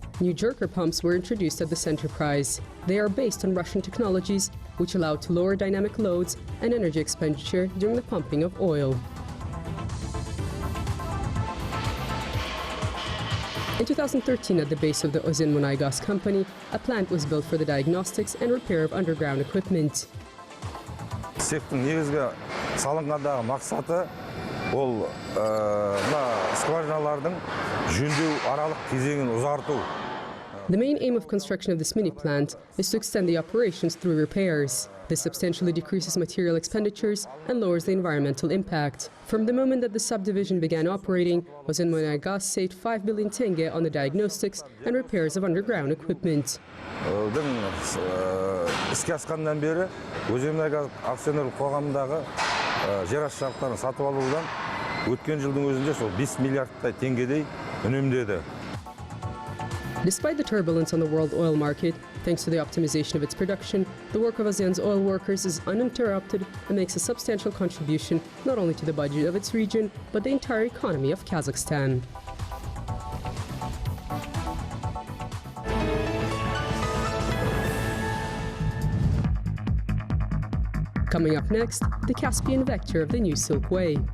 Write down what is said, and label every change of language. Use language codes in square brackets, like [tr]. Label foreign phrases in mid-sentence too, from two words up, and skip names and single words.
[en] New jerker pumps were introduced at this enterprise. They are based on Russian technologies, which allow to lower dynamic loads and energy expenditure during the pumping of oil. In 2013, at the base of the Ozen Munay Gas company, a plant was built for the diagnostics and repair of underground equipment. [kk] Цехтың негізгі салынғандағы мақсаты ол скважиналардың жөндеу аралық кезеңін ұзарту. [en] The main aim of construction of this mini plant is to extend the operations through repairs. This substantially decreases material expenditures and lowers the environmental impact. From the moment that the subdivision began operating, Ozen Munay Gas saved 5 billion tenge on the diagnostics and repairs of underground equipment. [kk] Іске асқаннан бері Ozen Munay Gas акционерлік қоғамындағы жер асты жабдықтарын сатып алудан өткен жылдың өзінде сол 5 миллиардтай теңгедей үнемдеді. [en] Despite the turbulence on the world oil market, Thanks to the optimization of its production, the work of ASEAN's oil workers is uninterrupted and makes a substantial contribution not only to the budget of its region, but the entire economy of Kazakhstan. Coming up next, the Caspian vector of the new Silk Way.